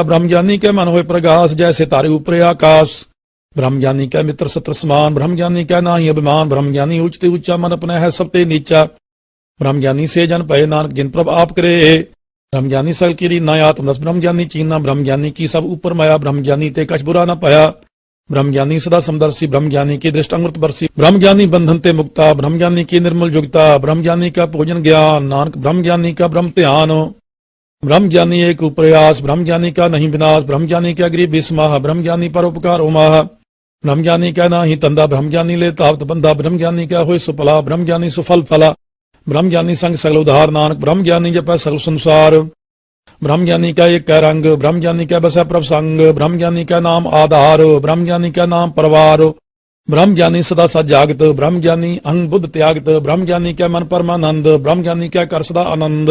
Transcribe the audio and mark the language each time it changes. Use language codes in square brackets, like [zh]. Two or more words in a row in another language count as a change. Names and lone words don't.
[bra] ਬ੍ਰਹਮ ਗਿਆਨੀ ਕੈ ਮਨ ਹੋਏ ਪ੍ਰਗਾਸ, ਜੈਸੇ ਤਾਰੇ ਉਪਰੇ ਆਕਾਸ਼। ਬ੍ਰਹਮ ਗਿਆਨੀ ਕੈ ਮਿੱਤਰ ਸਤਰ ਸਮਾਨ, ਬ੍ਰਹਮ ਗਿਆਨੀ ਕੈ ਨਾਹੀ ਅਭਿਮਾਨ। ਬ੍ਰਹਮ ਗਿਆਨੀ ਉੱਚ ਤੇ ਉੱਚਾ, ਮਨ ਆਪਣਾ ਹੈ ਸਭ ਤੇ ਨੀਚਾ। ਬ੍ਰਹਮ ਗਿਆਨੀ ਸੇ ਜਨ ਭਏ, ਨਾਨਕ ਜਿਨ ਪ੍ਰਭ ਆਪ ਕਰੇ। ਬ੍ਰਹਮ ਗਿਆਨੀ ਸਲ ਕੀ ਰੀਨਾ ਆਤਮ ਰਸ, ਬ੍ਰਹਮ ਗਿਆਨੀ ਚੀਨਾ। ਬ੍ਰਹਮ ਗਿਆਨੀ ਕੀ ਸਭ ਉਪਰ ਮਾਇਆ, ਬ੍ਰਹਮ ਗਿਆਨੀ ਤੇ ਕਛ ਬੁਰਾ ਨ ਪਾਇਆ। ब्रह्म ज्ञानी सदा समदर्शी, ब्रह्म ज्ञानी की दृष्ट अमृत बरसी। ब्रह्म ज्ञानी बंधन ते मुक्ता, ब्रह्म ज्ञानी की निर्मल युक्ता। ब्रह्म ज्ञानी का भोजन ज्ञान, नानक ब्रह्म ज्ञानी का ब्रह्म ध्यान। ब्रह्म ज्ञानी एक प्रयास, ब्रह्म ज्ञानी का नहीं विनाश। ब्रह्म ज्ञानी का गरीब विस्माह, ब्रह्म ज्ञानी परोपकार उमाह। ब्रह्म ज्ञानी का नाही तंदा, ब्रह्म ज्ञानी ले तावत बंदा। ब्रह्म ज्ञानी का होय सुफला, ब्रह्म ज्ञानी सुफल फला। ब्रह्म ज्ञानी संग सगल उधार, नानक ब्रह्म ज्ञानी जपै सगल संसार। ब्रह्म ज्ञानी का एक रंग, ब्रह्म ज्ञानी का बसै प्रभ संग। ब्रह्म ज्ञानी का नाम आधार, ब्रह्म ज्ञानी का नाम परवार। ब्रह्म ज्ञानी सदा सच जागत, ब्रह्म ज्ञानी अंग बुद्ध त्यागत। ब्रह्म ज्ञानी का मन परमानंद, ब्रह्म ज्ञानी का कर सदा आनंद।